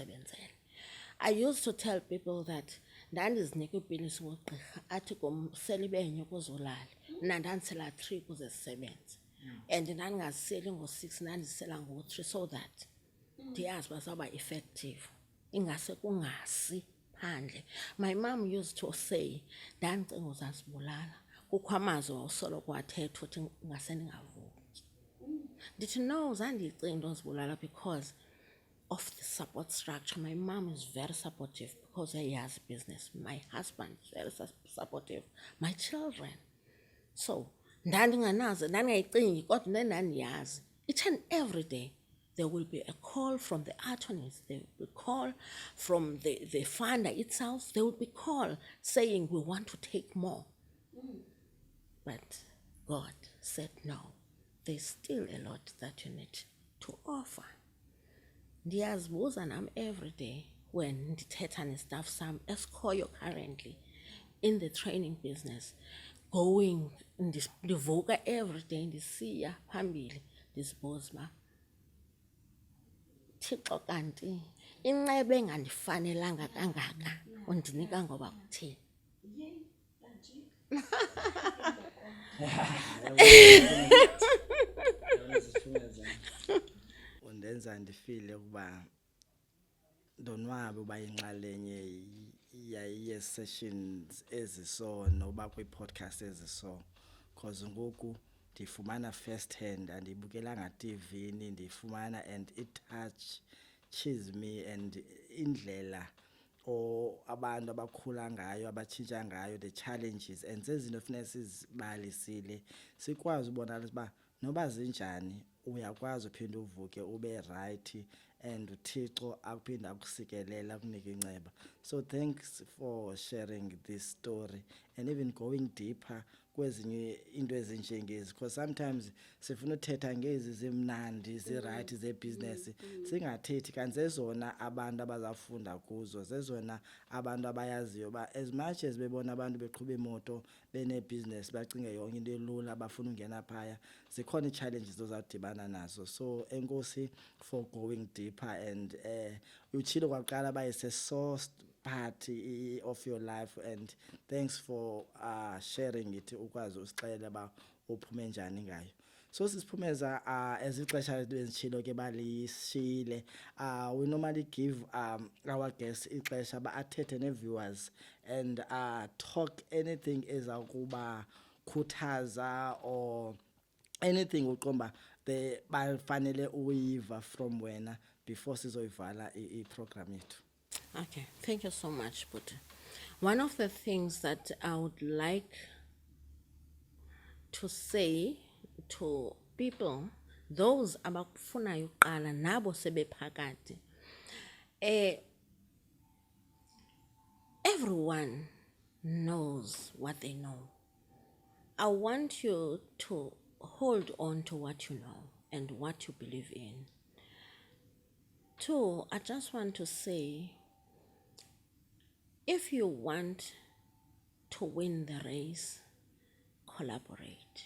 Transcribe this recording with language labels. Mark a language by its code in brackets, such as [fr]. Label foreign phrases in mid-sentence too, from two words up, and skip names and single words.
[en] I used to tell people that [xh] ndandizinika iipilisi ngugqirha athi sele ibenye ukuze ulale, mna ndandisela 3 ukuze zisebenze. And ndandingaziseli ngo-6, ndandizisela ngo-3 [en] so that [xh] ndiyazi uba zawuba effective ingase kungasi phandle. [en] My mom used to say, [xh] ndandicinga uzazibulala, kukho amazwi wawusoloko wathetha uthi ingase ndingavuki. Ndithi no, zandiyicinga into yozibulala [en] because of the support structure. My mom is very supportive because he has business. My husband is very supportive. My children. So, [xh] ndandingayicingi kodwa ndandiyazi. [en] Each and every day, there will be a call from the attorneys. There will be a call from the funder itself. There will be a call saying, we want to take more. But God said, no, there's still a lot that you need to offer. [xh] Ndiyazibuza nam [en] every day [xh] when ndithetha nestaff sam esikhoyo [en] currently in the training business, going [xh] ndivuka [en] every day [xh] ndisiya phambili ndizibuza uba Thixo kanti incebe engandifanelanga kangaka undinika ngoba kuthini. Undenza ndifile ukuba ndonwabe uba yinxalenye ye-sessions eziso noba kwi-podcast eziso, because ngoku ndifumana [en] first hand, [xh] andiyibukelanga TV-ni, ndifumana [en] and it touches me, and [xh] indlela abantu abakhula ngayo, abatshintsha ngayo, [en] the challenges and [xh] zezinto funeka sizibalisile, sikwazi ubonakalisa uba noba zinjani uyakwazi uphinde uvuke ube [en] right, and [xh] uThixo akuphinde akusikelela akunika inceba. [en] So thanks for sharing this story and even going deeper [xh] kwezinye into ezinjengezi, [en] because sometimes [xh] sifuna uthetha ngezi zimnandi zi-right ze-business, singathethi kanti zezona abantu abazafunda kuzo, zezona abantu abayaziyo uba [en] as much as [xh] bebona abantu beqhuba imoto bene-business bacinge yonke into elula bafuna ungena phaya, zikhona ii-challenges ozawudibana nazo. [en] So enkosi for going deeper, and [xh] utshilo kwaqala uba ise-source [en] part of your life, and thanks for sharing it, [xh] ukwazi usixelela uba uphume njani ngayo. So sisiphumeza ezixesha bezitshilo ke balishile, [en] we normally give our guests [xh] ixesha ba-athethe ne-viewers [en] and talk anything [xh] ezakuba khuthaza [en] or anything [xh] uqomba bafanele uyiva from wena before sizoyivala i-program yethu. [en] Okay, thank you so much, Buddha. One of the things that I would like to say to people, those [xh] abakufunayo uqala nabo sebephakathi, [en] everyone knows what they know. I want you to hold on to what you know and what you believe in. 2, I just want to say, if you want to win the race, collaborate.